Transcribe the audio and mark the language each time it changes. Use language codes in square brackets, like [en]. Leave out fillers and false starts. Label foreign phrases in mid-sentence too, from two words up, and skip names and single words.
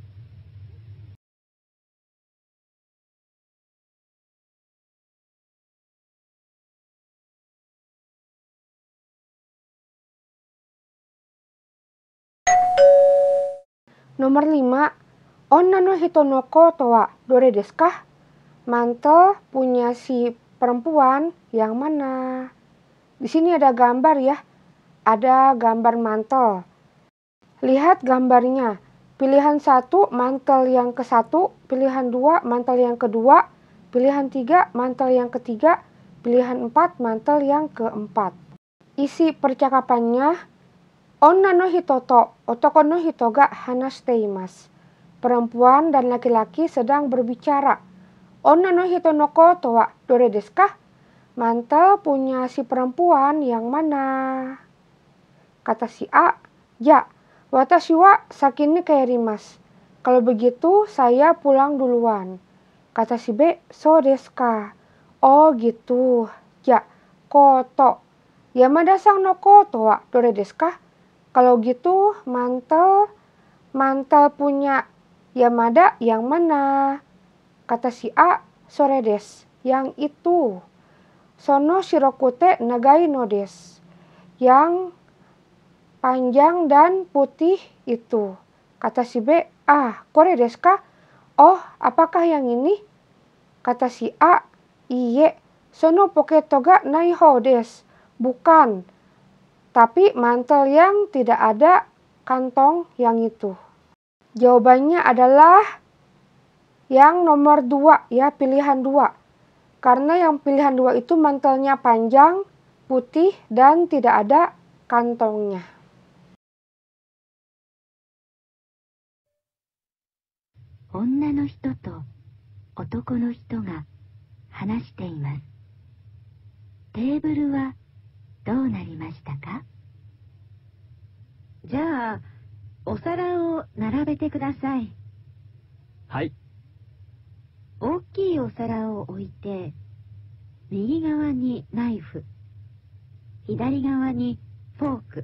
[id] Nomor 5. [ja] 女の人のコートはどれですか? [id] Mantel punya si perempuan yang mana? Di sini ada gambar ya. Ada gambar mantel. Lihat gambarnya. Pilihan 1 mantel yang ke-1, pilihan 2 mantel yang kedua, pilihan 3 mantel yang ketiga, pilihan 4 mantel yang keempat. Isi percakapannya, [ja] 女の人と男の人が話しています. [id] Perempuan dan laki-laki sedang berbicara. [ja] 女の人のコートはどれですか? [id] Mantel punya si perempuan yang mana? Kata si A, ya, [ja] 私は先に帰ります. [id] Kalau begitu saya pulang duluan. Kata si B, [ja] そうですか? [id] Oh gitu. Ya, koto. [ja] 山田さんのコートはどれですか? [id] Kalau gitu mantel punya Yamada yang mana? Kata si A, [ja] それです, [id] yang itu. [ja] その白くて長いのです. [id] Yang panjang dan putih itu. Kata si B, [ja] これですか? [id] Oh, apakah yang ini? Kata si A, [ja] いいえ、そのポケットがないほうです. [id] Bukan, tapi mantel yang tidak ada kantong yang itu. Jawabannya adalah yang nomor 2 ya, pilihan 2. Karena yang pilihan 2 itu mantelnya panjang, putih, dan tidak ada kantongnya. [ja] 女の人と男の人が話しています. テーブルはどうなりましたか? じゃあ、お皿を並べてください。はい。大きいお皿を置いて、右側にナイフ、左側にフォーク。